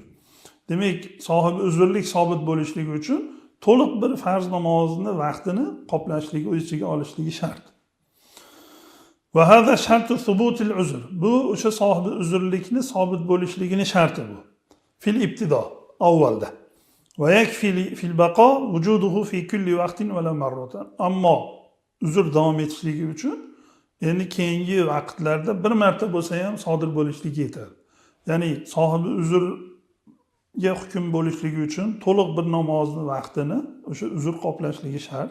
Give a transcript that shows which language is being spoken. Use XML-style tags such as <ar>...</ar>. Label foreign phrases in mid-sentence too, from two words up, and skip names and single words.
<uz>Demak, sohibi uzrlik sobit bo'lishligi uchun to'liq bir farz namozni vaqtini qoplashligi, o'z ichiga olishligi shart.</uz> <ar>وهذا شرط ثبوت العذر.</ar> <uz>Bu o'sha sohibi uzrlikni sobit bo'lishligini sharti bu.</uz> <ar>في الابتداء, avvalda. ويكفي في البقاء وجوده في كل وقت ولو مرة.</ar> <uz>Ammo uzr davom etishligi uchun endi keyingi vaqtlarda bir marta bo'lsa ham sodir bo'lishligi yetadi. Ya'ni sohibi uzrga hukm bo'lishligi uchun to'liq bir namozni vaqtini o'sha uzr qoplashligi shart.</uz>